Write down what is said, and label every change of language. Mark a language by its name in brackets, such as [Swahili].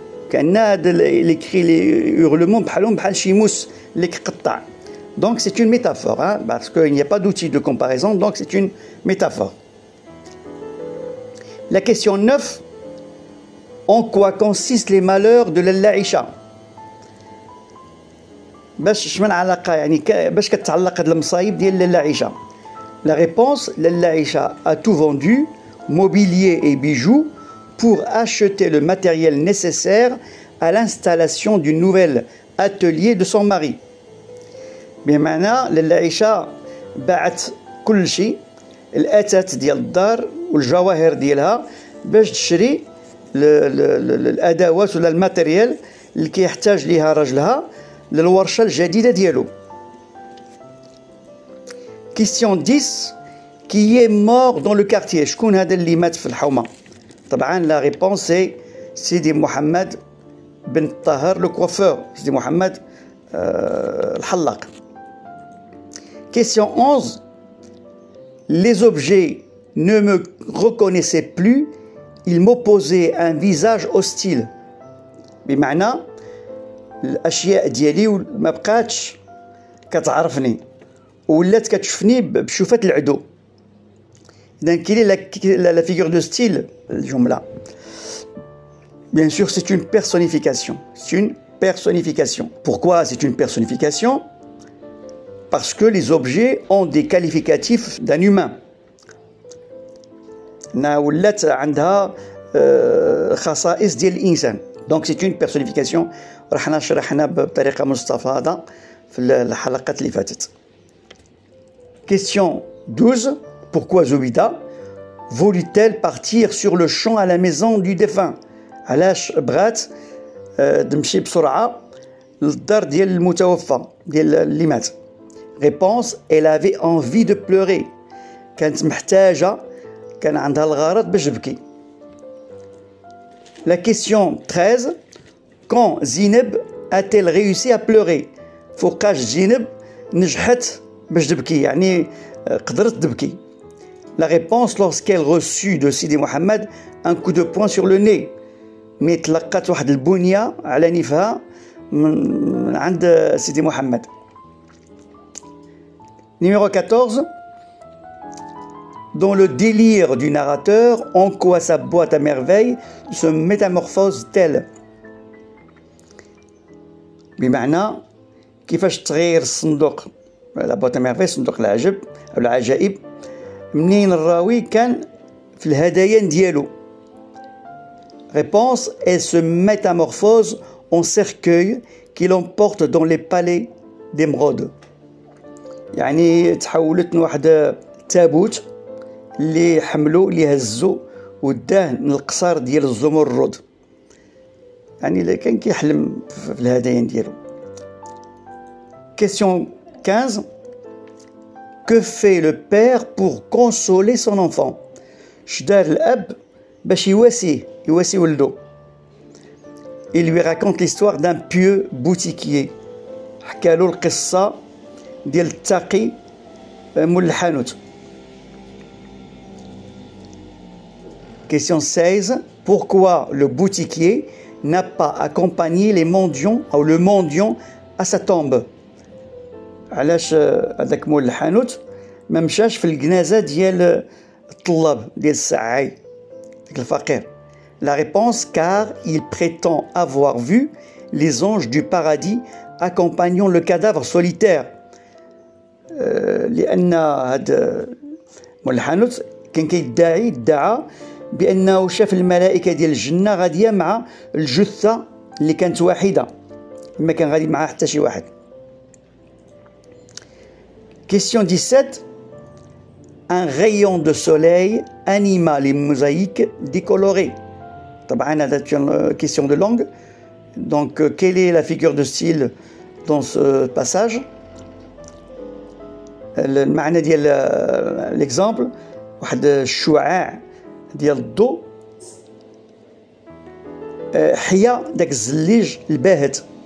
[Arabic] كأن [French] les cris les hurlements [Arabic] بحال شي موس اللي كيقطع. [French] Donc c'est une métaphore, hein, parce qu'il n'y a pas d'outil de comparaison, donc c'est une métaphore. La question 9. En quoi consistent les malheurs de Lalla Aïcha? [Arabic] باش شمن علاقة يعني باش كتعلق هاد المصايب ديال لالا عيشة. [French] La réponse: Lalla Aïcha a tout vendu, mobilier et bijoux, pour acheter le matériel nécessaire à l'installation du nouvel atelier de son mari. [Arabic] بمعنى لالا عيشة باعت كل شيء، الأثاث ديال الدار والجواهر ديالها باش تشري الأدوات ولا الماتيريال اللي كيحتاج ليها راجلها للورشة الجديدة ديالو. [French] Question 10. Qui est mort dans le quartier? [Arabic] شكون هذا اللي مات في الحومة؟ طبعا [French] لا ريبونس [Arabic] سي سيدي محمد بن الطاهر [French] لو كوافور، [Arabic] سيدي محمد الحلاق. Question 11. [French] Les objets ne me reconnaissaient plus, ils m'opposaient un visage hostile. [Arabic] بمعنى الاشياء ديالي ما بقاتش كتعرفني ولات كتشوفني بشوفات العدو. اذا كاين [French] لا فيغور دو ستيل [Arabic] الجمله. [French] Bien sûr, c'est une personnification. C'est une personnification. Pourquoi c'est une personnification? Parce que les objets ont des qualificatifs d'un humain. [Arabic] ولات عندها خصائص ديال الانسان. [French] Donc c'est une personnification. [Arabic] رحنا شرحنا بطريقة مستفاضة في الحلقات اللي فاتت. [French] Question 12. Pourquoi Zoubida voulut-elle partir sur le champ à la maison du défunt? [Arabic] علاش بغات تمشي بسرعة للدار ديال المتوفى ديال اللي مات؟ [French] Réponse: elle avait envie de pleurer. [Arabic] كانت محتاجة، كان عندها الغرض باش تبكي. [French] La question 13. Quand Zineb a-t-elle réussi à pleurer? [Arabic] فوقاش زينب نجحت باش تبكي، يعني قدرت تبكي. [French] La réponse: lorsqu'elle reçut de Sidi Mohamed un coup de poing sur le nez. [Arabic] مي تلقات واحد البنية على نفها من عند سيدي محمد. [French] Numéro 14. Dans le délire du narrateur, en quoi sa boîte à merveille se métamorphose-t-elle? [Arabic] بمعنى كيفاش تغير الصندوق [French] لا بوات ا ميرفي [Arabic] صندوق العجب او العجائب منين الراوي كان في الهدايا ديالو. [French] Réponse: elle se métamorphose en cercueil qui l'emporte dans les palais d'émeraude. [Arabic] يعني تحولت من واحد تابوت اللي حملو اللي هزو وداه للقصار ديال الزمرد، يعني اللي كان كيحلم في الهدايا ديالو. [French] Question 15. Que fait le père pour consoler son enfant? [Arabic] شدار الاب باش يواسي ولدو. [French] Il lui raconte l'histoire d'un pieux boutiquier. [Arabic] حكالو القصة ديال التقي مول الحانوت. [French] Question 16. Pourquoi le boutiquier n'a pas accompagné les mendiants ou le mendiant à sa tombe? [Arabic] علاش هذاك مول الحانوت ما مشاش في الجنازة ديال الطلاب ديال السعاي ديك الفقير؟ [French] La réponse, car il prétend avoir vu les anges du paradis accompagnant le cadavre solitaire. [Arabic] لأن هذا مول الحانوت كان ادعى بأنه شاف الملائكة ديال الجنة غادية مع الجثة اللي كانت واحدة، ما كان غادي معها حتى شي واحد. [French] Question 17. Un rayon de soleil anima les mosaïques décolorées. [Arabic] طبعا هذا [French] une question de langue. Donc quelle est la figure de style dans ce passage? [Arabic] المعنى ديال l'exemple واحد الشعاع ديال الضوء حيا داك الزليج الباهت.